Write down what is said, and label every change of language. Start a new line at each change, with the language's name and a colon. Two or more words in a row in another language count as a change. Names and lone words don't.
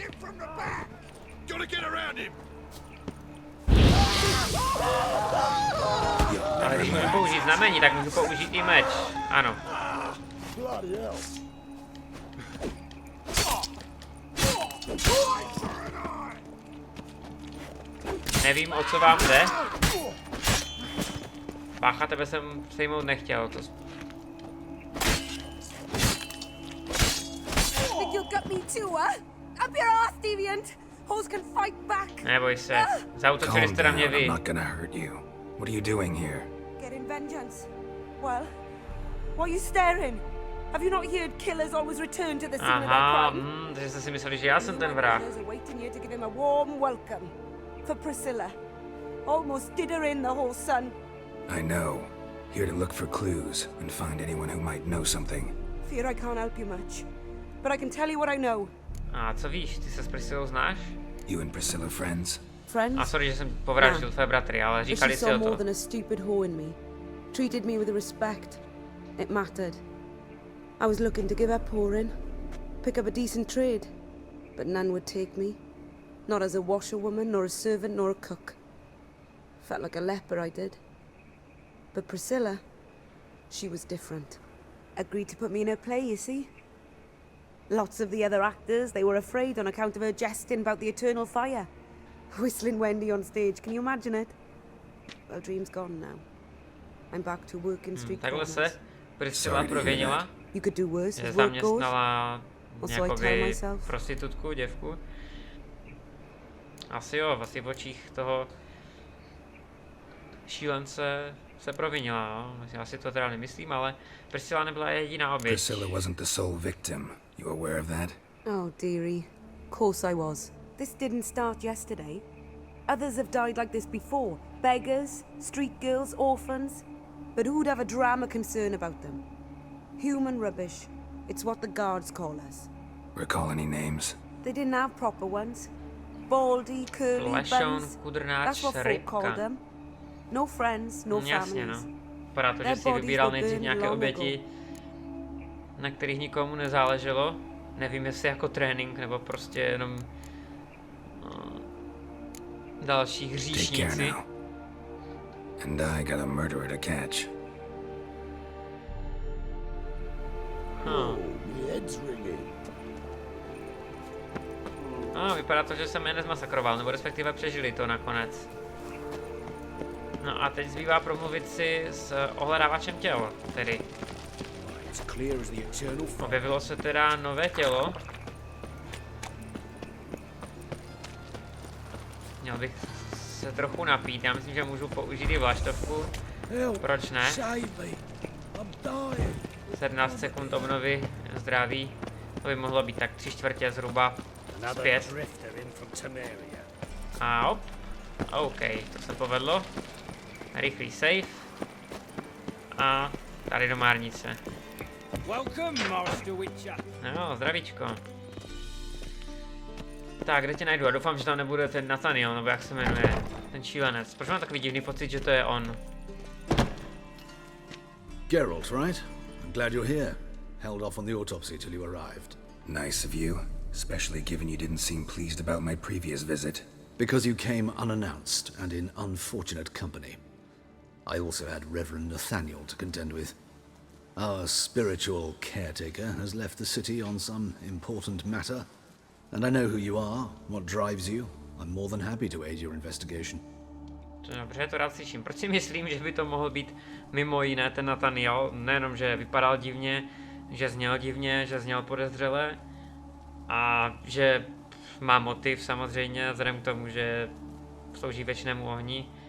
Czech: Ale když můžu použít znamení, tak můžu použít i meč. Ano. Nevím, o co vám jde. Bácha, tebe jsem sejmout nechtěl. To...
English: Think you'll gut me too, huh? Up your ass, deviant! Hoes can fight back!
Czech: Neboj se. Zautočili
English: Calm
Czech: jste na mě
English: down. I'm
Czech: vy.
English: not gonna hurt you. What are you doing here? Getting vengeance. Well, why are you staring? Have you not heard killers always return to the scene of
Czech: Aha,
English: their crime?
Czech: takže jste si mysleli, že já jsem ten vrah.
English: Killers are waiting here to give him a warm welcome. For Priscilla. Almost did her in the whole sun. I know. Here to look for clues and find anyone who might know something. Fear I can't help you much. But I can tell you what I know.
Czech: A co víš, ty se s Priscilou znáš?
English: You and Priscilla friends? Friends?
Czech: A sorry, že jsem povraždil tvé bratry, ale
English: But she
Czech: říkali si
English: saw
Czech: o
English: more
Czech: to.
English: than a stupid whore in me. Treated me with respect. It mattered. I was looking to give her pouring. Pick up a decent trade. But none would take me. Not as a washerwoman, nor a servant, nor a cook. Felt like a leper, I did. But Priscilla, she was different. Agreed to put me in her play, you see? Lots of the other actors, they were afraid on account of her jesting about the eternal fire. Whistling Wendy on stage, can you imagine it? Well, dream's gone now. I'm back to working street
Czech: Takhle
English: corners.
Czech: se Priscilla
English: Sorry to hear
Czech: provinila,
English: You could do worse
Czech: že
English: as work goes.
Czech: zaměstnala
English: Also, I tell
Czech: nějakoby
English: myself.
Czech: prostitutku, děvku. Asi jo, asi v očích toho šílence se provinila, jo. Já si to teda nemyslím, ale Priscilla nebyla jediná oběť.
English: Priscilla wasn't the sole victim. You aware of that? Oh, dearie. Course I was. This didn't start yesterday. Others have died like this before. Beggars, street girls, orphans. But who'd have a drama concern about them? Human rubbish. It's what the guards call us. Recall any names? They didn't have proper ones. Baldy, curly
Czech: Lešoun,
English: buns.
Czech: kudrnáč,
English: That's what folk called
Czech: rybka.
English: them. No friends, no
Czech: Jasně, no.
English: families.
Czech: Vypadá to, že
English: Their
Czech: si
English: bodies
Czech: vybíral
English: were
Czech: nejdřív
English: burned
Czech: nějaké
English: long
Czech: oběti, na kterých nikomu nezáleželo. Nevím, jestli jako trénink, nebo prostě jenom další
English: Take care
Czech: hříšníci.
English: now. And I got a murderer to catch. My head's ringing.
Czech: No, vypadá to, že jsem je nezmasakroval, nebo respektive přežili to nakonec. No a teď zbývá promluvit si s ohledávačem těl, tedy.
English: It's clear as the eternal fire.
Czech: Objevilo se teda nové tělo. Měl bych se trochu napít, já myslím, že můžu použít i vlaštovku. Proč ne?
English: Save me. I'm dying.
Czech: 17 sekund obnovy zdraví. To by mohlo být tak 3/4 zhruba zpět. A op. OK, to se povedlo. Rychlý save. A tady do márnice.
English: Welcome, Master Witcher.
Czech: No, zdravíčko. Tak, kde tě najdu? A doufám, že tam nebude ten Nathaniel, nebo jak se jmenuje, ten šílenec. Proč mám takový divný pocit, že to je on?
English: Geralt, right? I'm glad you're here. Held off on the autopsy till you arrived. Nice of you. especially given you didn't seem pleased about my previous visit. Because you came unannounced and in unfortunate company. I also had Reverend Nathaniel to contend with. Our spiritual caretaker has left the city on some important matter, and I know who you are, what drives you. I'm more than happy to aid your investigation.
Czech: Dobře, to rád slyším. Proč si myslím, že by to mohl být mimo jiné ten Nathaniel? Nejenom, že vypadal divně, že zněl podezřele a že má motiv samozřejmě, vzhledem k tomu, že slouží věčnému ohni.